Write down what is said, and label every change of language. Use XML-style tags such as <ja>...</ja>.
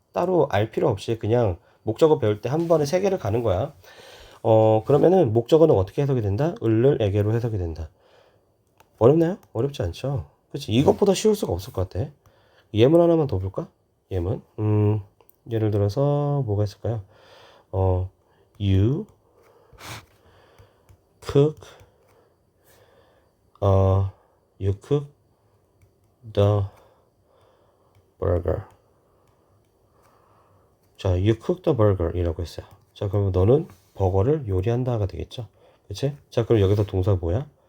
<ko>따로 알 필요 없이 그냥 목적어 배울 때 한 번에 3개를 가는 거야. 그러면은 목적어는 어떻게 해석이 된다? 을을에게로 해석이 된다. 어렵나요? 어렵지 않죠? 그치? 이것보다 쉬울 수가 없을 것 같아. 예문 하나만 더 볼까? 예문. 예를 들어서 뭐가 있을까요?</ko> <en>You cook, you cook the burger.</en> <ko>자,</ko> <en>you cook the burger</en> <ko>이라고 했어요. 자, 그러면 너는 버거를 요리한다가 되겠죠? 그치? 자, 그럼 여기서 동사 뭐야?</ko>